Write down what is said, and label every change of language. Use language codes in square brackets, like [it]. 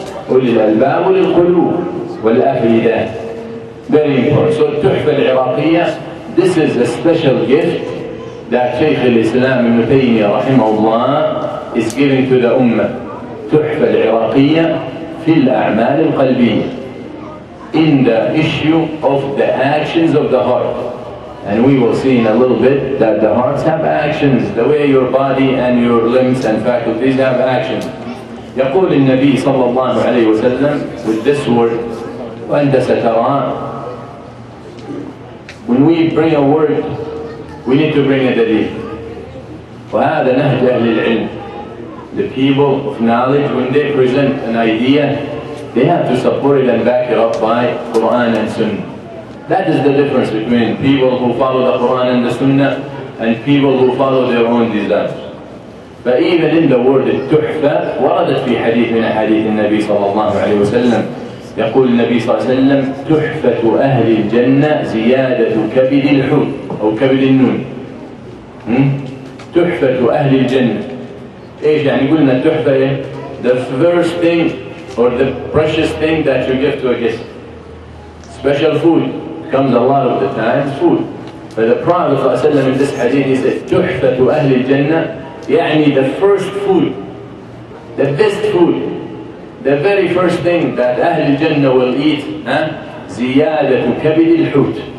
[ar] أولي الألباب وللقلوب والأفئدة. [en] Very important. So التحفة العراقية, this is a special gift that Shaykh al-Islam Ibn Taymiyyah rahimahullah is giving to the Ummah. التحفة العراقية في الأعمال القلبية, in the issue of the actions of the heart. And we will see in a little bit that the hearts have actions, the way your body and your limbs and faculties have actions. [ar] يقول النبي صلى الله عليه وسلم [en] with this word, [ar] وأنت سترى, [en] when we bring a word, we need to bring a dalil. [ar] وهذا نهج أهل العلم. [en] The people of knowledge, when they present an idea, they have to support it and back it up by Quran and Sunnah. That is the difference between people who follow the Quran and the Sunnah and people who follow their own desires. [ar] فإذا [en] in the word [ar] التحفة وردت في حديث من أحاديث النبي صلى الله عليه وسلم. يقول النبي صلى الله عليه وسلم تحفة أهل الجنة زيادة كبد الحوت أو كبد النون. تحفة أهل الجنة. إيش يعني قلنا التحفة إيه؟ [en] The first thing or the precious thing that you give to a guest. Special food comes a lot of the times food. But the Prophet صلى الله عليه وسلم in this hadith he said [ar] تحفة أهل الجنة, [en] يعني the first food, the best food, the very first thing that أهل الجنة will eat, [ar] زيادة كبد الحوت.